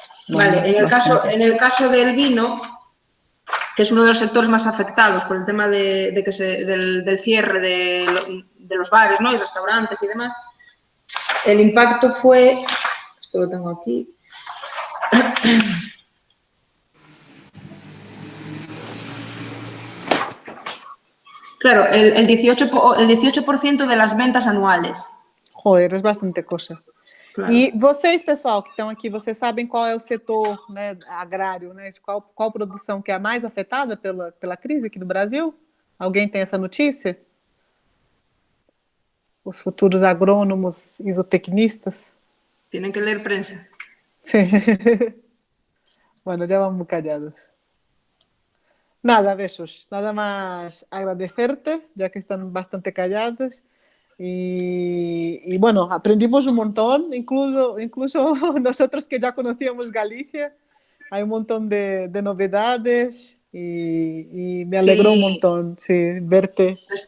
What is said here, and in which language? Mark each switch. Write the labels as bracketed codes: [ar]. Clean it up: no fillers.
[es] Vale, en el caso del vino, que es uno de los sectores más afectados por el tema del cierre de los bares, ¿no? Y restaurantes y demás, el impacto fue, esto lo tengo aquí, claro, el 18% de las ventas anuales. [pt] Joder, é bastante coisa. Claro. E vocês, pessoal, que estão aqui, vocês sabem qual é o setor, né, agrário, né? Qual produção que é a mais afetada pela crise aqui no Brasil? Alguém tem essa notícia? Os futuros agrônomos e zootecnistas? [es] Tienen que leer prensa. Sí. Bueno, ya vamos callados. Nada, besos. Nada más agradecerte, ya que están bastante callados. Y bueno, aprendimos un montón, incluso nosotros que ya conocíamos Galicia, hay un montón de novedades y me alegró un montón, sí, verte.